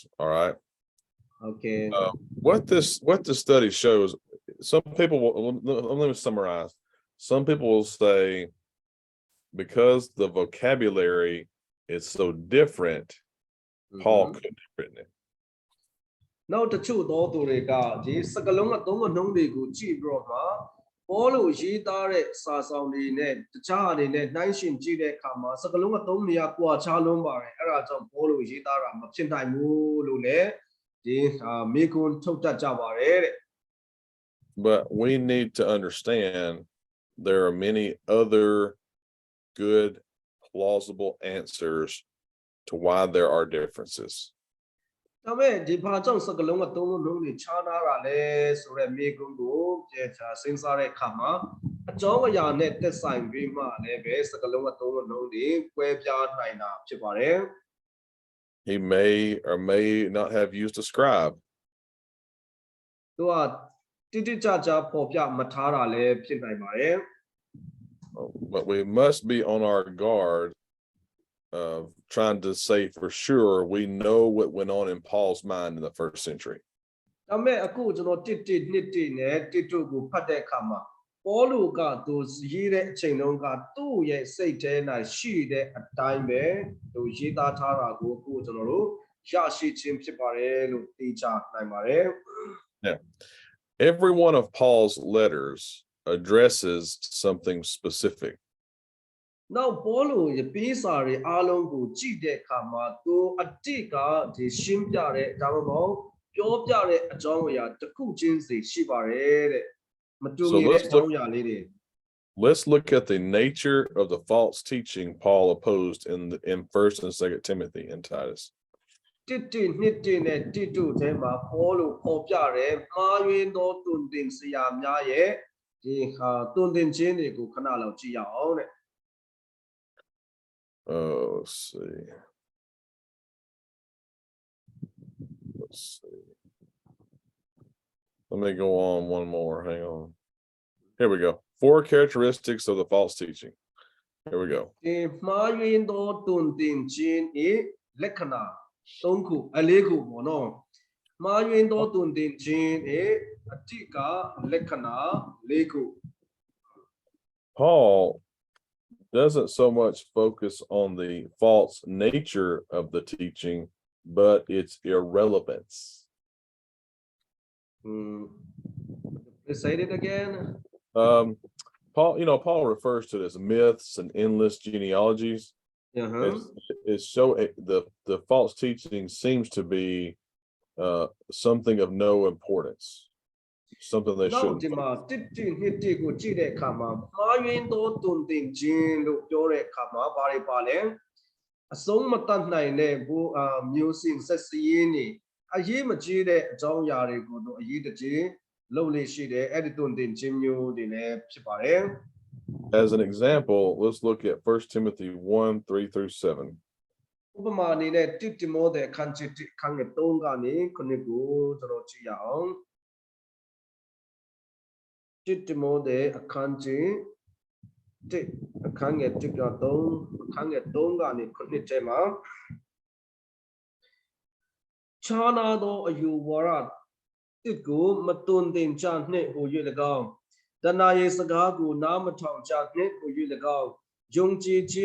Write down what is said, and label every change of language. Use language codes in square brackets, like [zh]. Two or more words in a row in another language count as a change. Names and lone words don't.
[en] All right. Okay. What this study shows, some people will, let me summarize. Some people will say, because the vocabulary is so different, Paul couldn't have written it. [my] နောက်တစ်ချို့သောသူတွေကဒီစကားလုံးအသုံးအနှုန်းတွေကိုကြည့်ပြီးတော့မှဘောလို့ရေးသားတဲ့စာဆောင်တွေနဲ့တခြားအနေနဲ့နှိုင်းယှဉ်ကြည့်တဲ့အခါမှာစကားလုံးအသုံးတွေကကွာခြားလွန်းပါတယ်အဲ့ဒါကြောင့်ဘောလို့ရေးသားတာမဖြစ်နိုင်ဘူးလို့လည်းဒီမိကွန်းထုတ်တတ်ကြပါတယ်တဲ့ [en] But we need to understand there are many other good plausible answers to why there are differences. [my] ဒါပေမဲ့ဒီဘာကြောင့်စကားလုံးအသုံးအနှုန်းတွေခြားနာတာလဲဆိုတဲ့မိကွန်းကိုစဉ်းစားတဲ့အခါမှာအကြောင်းအရာနဲ့သက်ဆိုင်ပြီးမှလည်းပဲစကားလုံးအသုံးအနှုန်းတွေကွဲပြားနိုင်တာဖြစ်ပါတယ် [en] He may or may not have used a scribe. [my] သူကတိတိကျကျပေါ်ပြမထားတာလည်းဖြစ်နိုင်ပါတယ် [en] But we must be on our guard of trying to say for sure we know what went on in Paul's mind in the first century. [my] ဒါပေမဲ့အခုကျွန်တော်1နဲ့1ကိုဖတ်တဲ့အခါမှာပေါလုကသူရေးတဲ့အချိန်တုန်းကသူ့ရဲ့စိတ်ထဲ၌ရှိတဲ့အတိုင်းပဲသူရေးသားထားတာကိုအခုကျွန်တော်တို့ရရှိခြင်းဖြစ်ပါတယ်လို့သိချနိုင်ပါတယ် [en] Yeah. Every one of Paul's letters addresses something specific. [my] နောက်ပေါလုရဲ့ပေးစာတွေအားလုံးကိုကြည့်တဲ့အခါမှာသူအတိတ်ကဒီရှင်းပြတဲ့ဒါမှမဟုတ်ပြောပြတဲ့အကြောင်းအရာတစ်ခုချင်းစီရှိပါတယ်တဲ့မတူညီတဲ့အကြောင်းအရာလေးတွေ [en] Let's look at the nature of the false teaching Paul opposed in 1st and 2nd Timothy and Titus. [my] နဲ့ထဲမှာပေါလုပေါ်ပြတယ်မှားယွင်းသောတုန်တင်စရာများရဲ့ဒီတုန်တင်ခြင်းတွေကိုခဏလောက်ကြည့်ရအောင်တဲ့ [en] Let's see. Let me go on one more. Hang on. Here we go. 4 characteristics of the false teaching. Here we go. ဒီမှားယွင်းသောတုန်တင်ခြင်းဤလက္ခဏာ3ခု4ခုပေါ့နော်မှားယွင်းသောတုန်တင်ခြင်းဤအတိတ်ကလက္ခဏာ4ခု Paul doesn't so much focus on the false nature of the teaching, but its irrelevance. Say it again. Paul refers to it as myths and endless genealogies. It's so the false teaching seems to be something of no importance, something they [my] နောက် [en] shouldn't. [my] ဒီမှာ1:2ကိုကြည့်တဲ့အခါမှာမှားယွင်းသောတုန်တင်ခြင်းလို့ပြောတဲ့အခါမှာဘာတွေပါလဲအဆုံးမတတ်နိုင်တဲ့မျိုးစင်ဆက်စည်းရင်းနေအရေးမကြီးတဲ့အကြောင်းအရာတွေကိုတော့အရေးတကြီးလုပ်လို့ရှိတယ်အဲ့ဒီတုန်တင်ခြင်းမျိုးတွေလည်းဖြစ်ပါတယ် [en] As an example, let's look at 1 Timothy 1:3-7. [my] ဥပမာအနေနဲ့1တိမောသေအခန်းကြီး1အခန်းငယ်3ကနေ9ကိုကျွန်တော်ကြည့်ရအောင်1တိမောသေအခန်းကြီး1အခန်းငယ်1က3အခန်းငယ်3ကနေ9ထဲမှာခြားနာသောအယူဝါဒတစ်ကိုမတွင်တင်ကြနှင့်ဟူ၍၎င်းတဏှာရဲ့စကားကိုနားမထောင်ကြနှင့်ဟူ၍၎င်းယုံကြည်ခြင်း